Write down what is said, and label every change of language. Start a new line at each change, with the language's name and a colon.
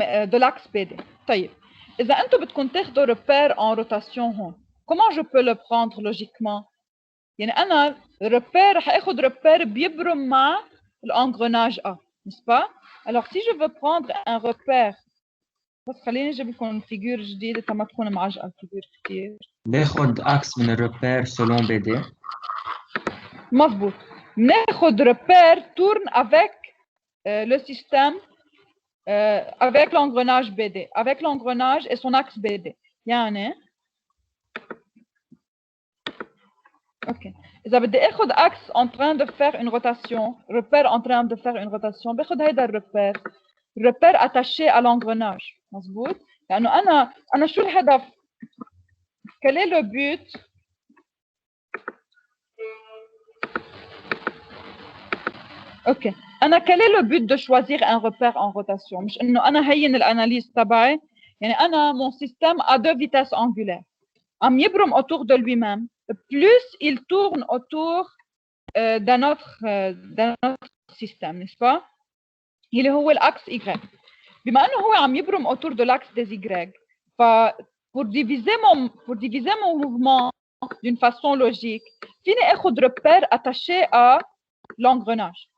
French: de l'axe BD
Arabic: طيب إذا أنتم بدكم تاخذوا
French: repère en rotation
Arabic: هون
French: comment je peux le prendre logiquement
Arabic: يعني أنا
French: repère
Arabic: حاخذ
French: repère
Arabic: بيبرم مع
French: l'engrenage A n'est-ce pas alors si je veux prendre un repère
Arabic: بس خليني اجيب لكم فيجور جديده تما تكون معجقه الفيجور كثير باخذ اكس من الريبير سولون بي دي مضبوط
French: بناخد repère tourne avec le système avec l'engrenage BD, avec l'engrenage et son axe BD.
Arabic: يعني OK. إذا بدي آخذ
French: axe en train de faire une rotation, repère en train de faire une rotation,
Arabic: باخذ هيدا
French: repère attaché à l'engrenage.
Arabic: مظبوط؟ لأنه أنا شو الهدف؟
French: Quel est le but? OK. quel est le but de choisir un repère en rotation?
Arabic: مش إنه أنا هين الأناليز تبعي، يعني أنا
French: mon système a 2 vitesses angulaires.
Arabic: عم يبرم
French: autour de lui-même. Plus il tourne autour d'un autre système, n'est-ce pas?
Arabic: اللي هو
French: l'axe Y.
Arabic: بما إنه هو عم يبرم
French: autour de l'axe des Y, pour diviser mon mouvement d'une façon logique,
Arabic: فيني آخذ
French: repère attaché à l'engrenage.